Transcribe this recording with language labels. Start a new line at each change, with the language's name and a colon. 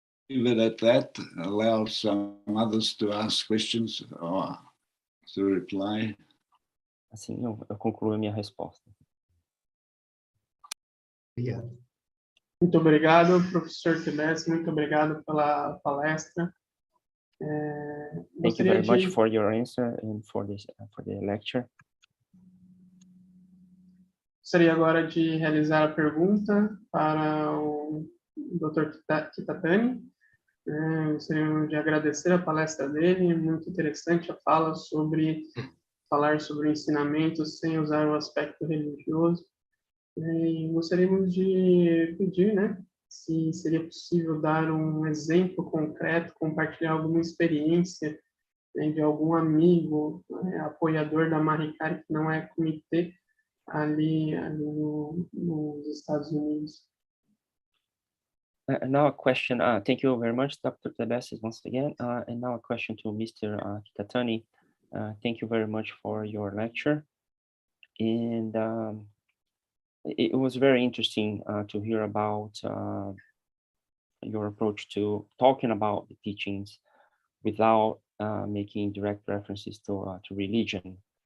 English: Leave it at that, allow some others to ask questions or to reply.
Portuguese: Assim, eu concluo a minha resposta. Muito obrigado, professor Tebecis, muito obrigado pela palestra.
English: Thank you very much for your answer and for the lecture.
Portuguese: Gostaria agora de realizar a pergunta para o Dr. Kitatani. Gostaria de agradecer a palestra dele, muito interessante a fala falar sobre o ensinamento sem usar o aspecto religioso. E gostaríamos de pedir, né, se seria possível dar um exemplo concreto, compartilhar alguma experiência, né, de algum amigo, apoiador da YCRI, que não é comitê, ali nos Estados Unidos.
English: Now a question, thank you very much, Dr. Tebecis, once again. And now a question to Mr. Kitatani. Thank you very much for your lecture. And it was very interesting to hear about your approach to talking about the teachings without making direct references to religion.